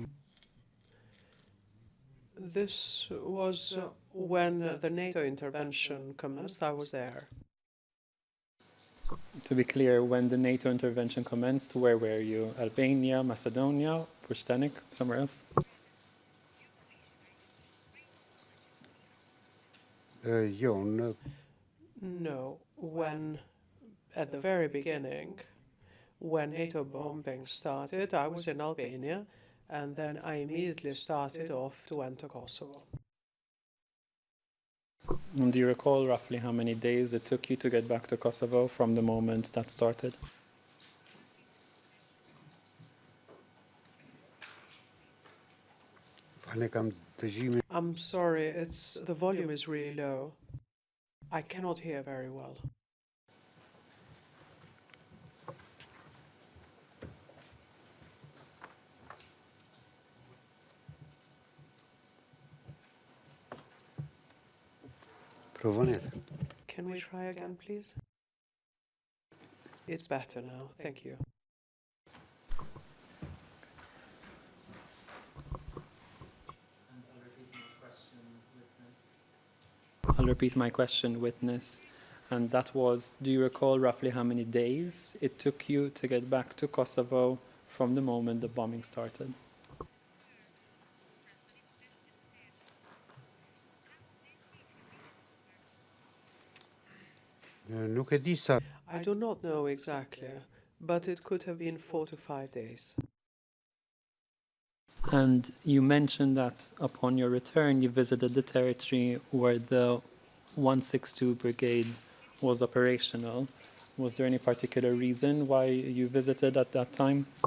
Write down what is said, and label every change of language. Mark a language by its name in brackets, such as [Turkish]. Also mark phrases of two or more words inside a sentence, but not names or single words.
[English] This was when the NATO intervention commenced. I was there. To be clear, when the NATO intervention commenced, where were you? Albania, Macedonia, Pushstenik, somewhere else? [Albanian] jo, në [English] No, when at the very beginning, when NATO bombing started, I was in Albania, and then I immediately started off to enter Kosovo. And do you recall roughly how many days it took you to get back to Kosovo from the moment that started? [Albanian] fale kam dëgjimin. [English] I'm sorry, the volume is really low. I cannot hear very well. [Albanian] Provoni atë. [English] Can we try again, please? It's better now. Thank you. I'll repeat my question, witness. And that was, do you recall roughly how many days it took you to get back to Kosovo from the moment the bombing started? [Albanian] Nuk e di sa. [English] I do not know exactly, but it could have been 4 to 5 days. And you mentioned that upon your return, you visited the territory where the 162 Brigade was operational. Was there any particular reason why you visited at that time?